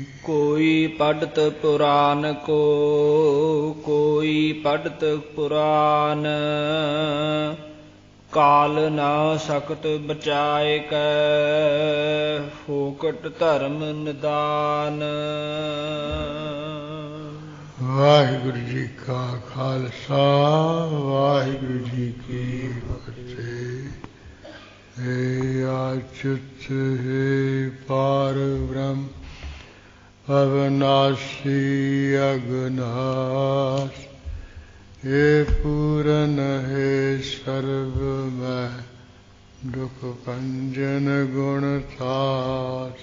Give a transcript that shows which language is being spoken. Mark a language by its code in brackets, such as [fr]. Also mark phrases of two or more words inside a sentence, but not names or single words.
[pa] ਕੋਈ ਪੜਤ ਪੁਰਾਨ ਕੋ, ਕੋਈ ਪੜਤ ਪੁਰਾਨ, ਕਾਲ ਨਾ ਸਕਤ ਬਚਾਏ ਕੈ। ਫੋਕਟ ਧਰਮ ਨਿਦਾਨ। ਵਾਹਿਗੁਰੂ ਜੀ ਕਾ ਖਾਲਸਾ, ਵਾਹਿਗੁਰੂ ਜੀ ਕੀ ਫਤਿਹ। ਹੇ ਅਚੁਤ ਹੇ ਪਾਰ ਬ੍ਰਹਮ ਅਵਿਨਾਸ਼ੀ ਅਗਨਾਸ਼, ਹੇ ਪੂਰਨ ਹੇ ਸਰਬਮਯ ਦੁਖ ਭੰਜਨ ਗੁਣਤਾਸ,